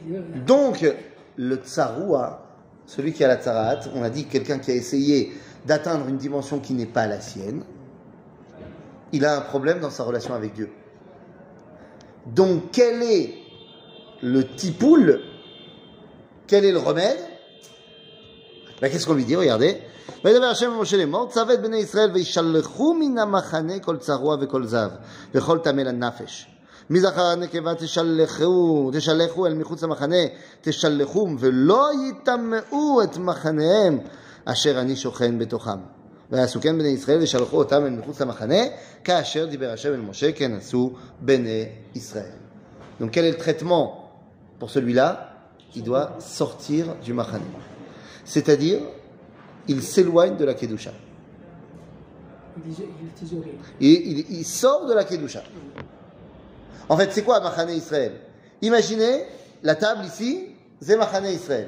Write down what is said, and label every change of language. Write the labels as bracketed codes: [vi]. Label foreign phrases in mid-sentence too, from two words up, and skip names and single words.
[fr] Donc, le tsaroua, celui qui a la tsarat, on a dit quelqu'un qui a essayé d'atteindre une dimension qui n'est pas la sienne, il a un problème dans sa relation avec Dieu. Donc, quel est le tipoul, quel est le remède? Ben, qu'est-ce qu'on lui dit? Regardez. [he] וידבר השם למשה לאמור, צווה את בני ישראל וישלחו מן המחנה כל צרוע וכל זב וכל טמא לנפש. מזכר הנקבה תשלחו אל מחוץ למחנה, תשלחום ולא יטמאו את מחניהם אשר אני שוכן בתוכם. ויעשו כן בני ישראל ושלחו אותם אל מחוץ למחנה, כאשר דיבר השם אל משה כן עשו בני ישראל. [fr] Donc quel est le traitement pour celui-là? Il doit sortir du Mahane. C'est-à-dire, il s'éloigne de la Kedusha. Il sort de la Kedusha. En fait, c'est quoi [he] מחנה ישראל? [fr] Imaginez la table ici, c'est [he] מחנה ישראל.